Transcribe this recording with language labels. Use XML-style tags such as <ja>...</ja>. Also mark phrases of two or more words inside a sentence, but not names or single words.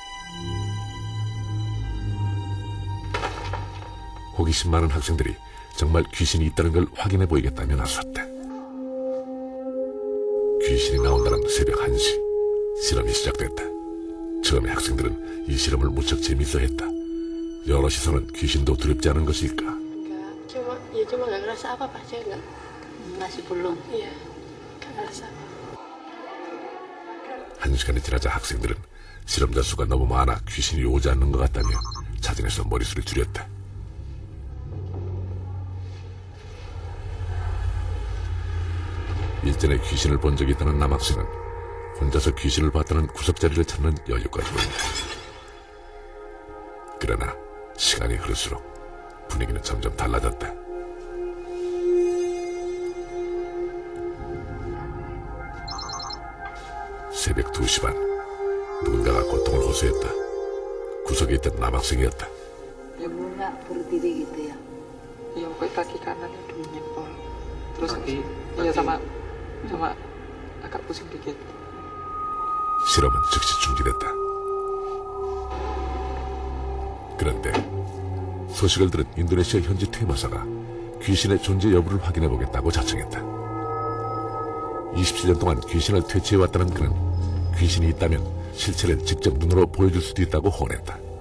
<ko>호기심 많은 학생들이 정말 귀신이 있다는 걸 확인해 보이겠다며 나섰다. 귀신이 나온다는 새벽 1시, 실험이 시작됐다. 처음에 학생들은 이 실험을 무척 재밌어 했다. 여러 시선은 귀신도 두렵지 않은 것일까?</ko> <id>cuma nggak ngerasa apa-apa aja nggak. Masih belum. Iya, nggak ngerasa.</id> <ko>1시간이 지나자 학생들은 실험자 수가 너무 많아 귀신이 오지 않는 것 같다며 자진해서 머리수를 줄였다. 일전에 귀신을 본 적이 있다는 남학생은 혼자서 귀신을 봤다는 구석자리를 찾는 여유까지 보인다. 그러나 시간이 흐를수록 분위기는 점점 달라졌다. 새벽 2시 반, 누군가가 고통을 호소했다. 구석에 있던 남학생이었다.</ko> <id>Luka berdiri gitu ya. Iya, kaki kanannya dulu nyempol. Terus iya sama agak pusing dikit.</id> <ko>실험은 즉시 중지됐다. 그런데 소식을 들은 인도네시아 현지 퇴마사가 귀신의 존재 여부를 확인해보겠다고 자청했다. 27년 동안 귀신을 퇴치해왔다는 그는 귀신이 있다면 실체를 직접 눈으로 보여줄 수도 있다고 호언했다.</ko>